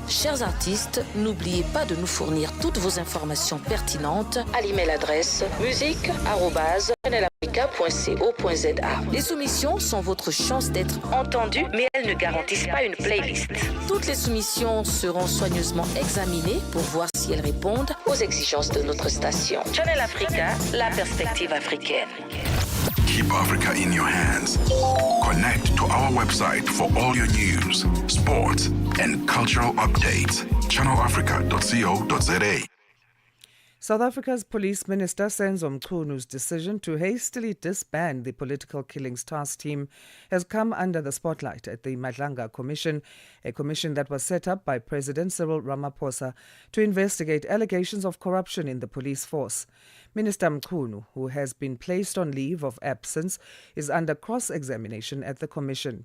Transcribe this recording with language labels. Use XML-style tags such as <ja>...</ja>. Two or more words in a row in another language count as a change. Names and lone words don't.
<fr>Chers artistes, n'oubliez pas de nous fournir toutes vos informations pertinentes à l'email adresse musique@channelafrica.co.za. Les soumissions sont votre chance d'être entendues, mais elles ne garantissent pas une playlist. Toutes les soumissions seront soigneusement examinées pour voir si elles répondent aux exigences de notre station. Channel Africa, la perspective africaine.</fr> <en>Keep Africa in your hands. Connect to our website for all your news, sports, and cultural updates. channelafrica.co.za. South Africa's Police Minister Senzo Mchunu's decision to hastily disband the political killings task team has come under the spotlight at the Madlanga Commission, a commission that was set up by President Cyril Ramaphosa to investigate allegations of corruption in the police force. Minister Mchunu, who has been placed on leave of absence, is under cross-examination at the commission.</en>